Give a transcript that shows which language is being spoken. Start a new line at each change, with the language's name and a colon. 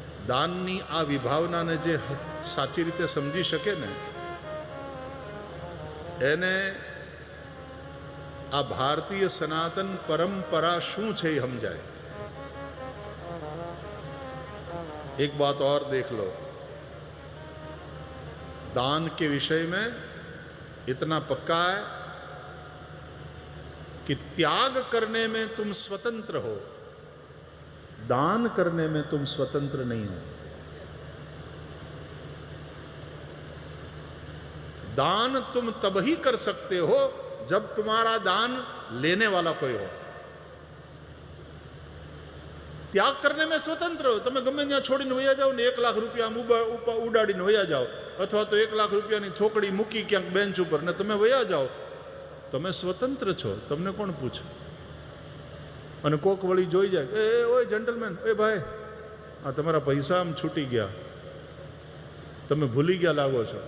Gujarati: દાનની આ વિભાવનાને જે સાચી રીતે સમજી શકે ને, એને આ ભારતીય સનાતન પરંપરા શું છે એ સમજાય.
Hindi: एक बात और देख लो, दान के विषय में इतना पक्का है कि त्याग करने में तुम स्वतंत्र हो, दान करने में तुम स्वतंत्र नहीं हो. दान तुम तब ही कर सकते हो जब तुम्हारा दान लेने वाला कोई हो. त्याग करने में स्वतंत्र हो.
Gujarati: તમે ગમે ત્યાં છોડીને વયા જાઓ ને 1 લાખ રૂપિયા ઉડાડીને વયા જાઓ, અથવા તો 1 લાખ રૂપિયાની થોકડી મૂકી ક્યાંક બેન્ચ ઉપર ને તમે વયા જાઓ, તમે સ્વતંત્ર છો. તમને કોણ પૂછે? અને કોક વળી જોઈ જાય, એ ઓય જેન્ટલમેન, એ ભાઈ, આ તમારા પૈસા આમ છૂટી ગયા, તમે ભૂલી ગયા લાગો છો.